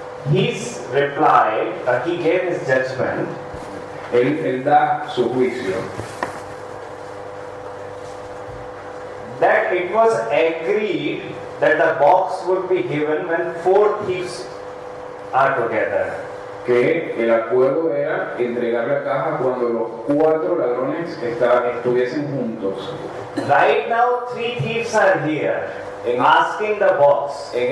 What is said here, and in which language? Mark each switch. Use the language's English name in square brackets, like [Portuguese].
[English] His reply, he gave his judgment. [Spanish] Él da su juicio. [English] That it was agreed that the box would be given when 4 thieves are together. [Spanish] Que el acuerdo era entregar la caja cuando los 4 ladrones estuviesen juntos. [English] Right now, 3 thieves are here asking the box.